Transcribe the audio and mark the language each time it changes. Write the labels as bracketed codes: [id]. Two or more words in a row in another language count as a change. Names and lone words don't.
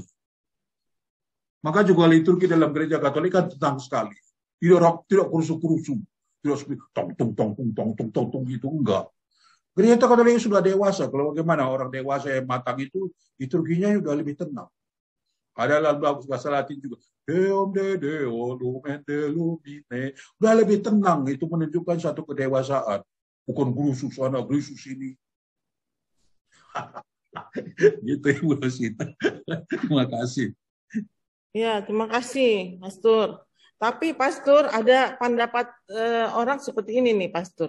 [id] Maka juga liturgi dalam gereja Katolik kan tenang sekali. Tidak kurusu-kurusu. Tidak seperti tong gitu, enggak. Gereja Katolik sudah dewasa. Kalau bagaimana orang dewasa yang matang itu, liturginya sudah lebih tenang. Ada lagu bahasa Latin juga. [la] Deum de Deo lumen de lumine. [id] Sudah lebih tenang. Itu menunjukkan satu kedewasaan. Bukan gerusu sana, gerusu sini. Gitu Ibu Rosita. Terima kasih. Ya, terima kasih, Pastor. Tapi, Pastor, ada pendapat orang seperti ini nih, Pastor.